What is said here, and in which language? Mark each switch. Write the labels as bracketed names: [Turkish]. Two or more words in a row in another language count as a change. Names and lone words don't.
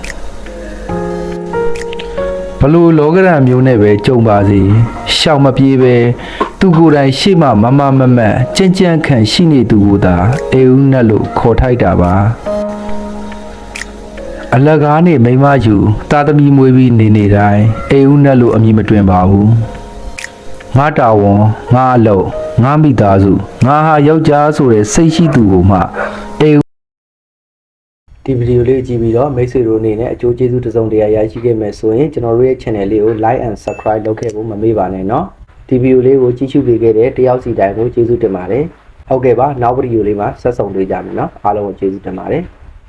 [Burmese] ဘလို့လောကရန်မျိုးနဲ့ပဲကြုံပါစေရှောင်မပြေးပဲသူကိုယ်တိုင်ရှေ့မှမမမမတ်ကြင်ကြံခံရှိနေသူကိုသာအေဦးနဲ့လို့ခေါ်ထိုက်တာပါအလကားနဲ့မိမယူသားသမီးမွေးပြီးနေတိုင်းအေဦးနဲ့လို့အမည်မတွင်ပါဘူးငါတာဝန်ငါအလုပ်ငါမိသားစုငါဟာယောက်ျားဆိုတဲ့စိတ်ရှိသူကိုမှအေဦး ဒီဗီဒီယိုလေးကိုကြည့်ပြီးတော့မိတ်ဆွေတို့အနေနဲ့အကျိုးကျေးဇူးတစ်စုံတရာရရှိခဲ့မယ်ဆိုရင်ကျွန်တော်တို့ရဲ့ channel လေးကို [English] like and subscribe [Burmese] လုပ်ခဲ့ဖို့မမေ့ပါနဲ့เนาะဒီဗီဒီယိုလေးကိုကြည့်ရှုပေးခဲ့တဲ့တယောက်စီတိုင်းကိုကျေးဇူးတင်ပါတယ်ဟုတ်ကဲ့ပါနောက်ဗီဒီယိုလေးမှာဆက်ဆုံတွေ့ကြမယ်เนาะအားလုံးကိုကျေးဇူးတင်ပါတယ်